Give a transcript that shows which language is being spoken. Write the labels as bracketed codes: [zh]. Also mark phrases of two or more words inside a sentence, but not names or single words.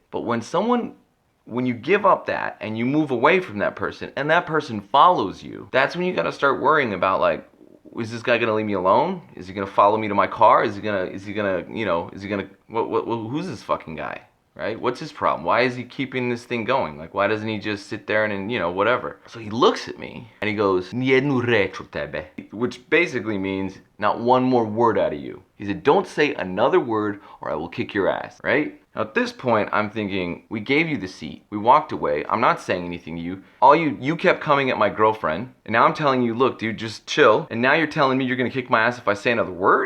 [en] But when you give up that and you move away from that person and that person follows you, that's when you got to start worrying about, like, is this guy gonna leave me alone? Is he gonna follow me to my car? Who's this fucking guy, right? What's his problem? Why is he keeping this thing going? Like, why doesn't he just sit there and you know, whatever? So he looks at me and he goes, [sr] "Nijednu reč od tebe," [en] which basically means not one more word out of you. He said, don't say another word or I will kick your ass, right? Now at this point, I'm thinking, we gave you the seat. We walked away. I'm not saying anything to you. You kept coming at my girlfriend. And now I'm telling you, look, dude, just chill. And now you're telling me you're gonna kick my ass if I say another word?